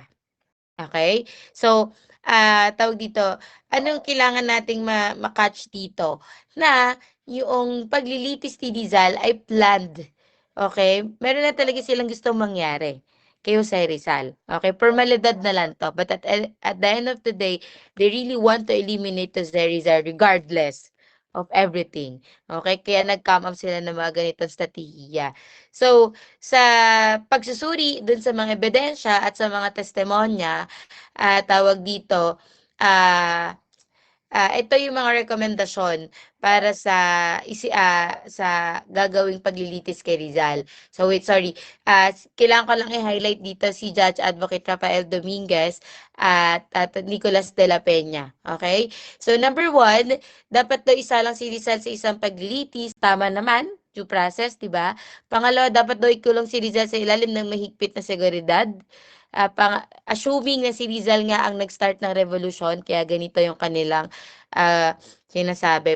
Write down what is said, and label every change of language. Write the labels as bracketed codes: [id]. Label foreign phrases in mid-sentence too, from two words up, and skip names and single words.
[en] Okay? [tl] So, tawag dito, anong kailangan nating ma-catch dito? Na yung paglilitis ni Rizal ay planned. [en] Okay? [tl] Meron na talaga silang gustong mangyari kay Jose Rizal. Okay? Formalidad na lang to. [en] But at the end of the day, they really want to eliminate Jose Rizal regardless of everything. Okay? [tl] Kaya nag- [en] come up [tl] sila ng mga ganitong strategiya. So, sa pagsusuri dun sa mga ebidensya at sa mga testimonya, tawag dito, ito yung mga rekomendasyon para sa gagawing paglilitis kay Rizal. [en] So wait, sorry. [tl] Kailangan ko lang i-highlight dito si Judge Advocate Rafael Dominguez at Nicolas de la Peña. [en] Okay? [tl] So number 1, dapat daw isa lang si Rizal sa isang paglilitis. Tama naman, [en] due process, [tl] di ba? Pangalawa, dapat daw ikulong si Rizal sa ilalim ng mahigpit na seguridad. Assuming na si Rizal nga ang nag-start ng revolusyon, kaya ganito yung kanilang sinasabi.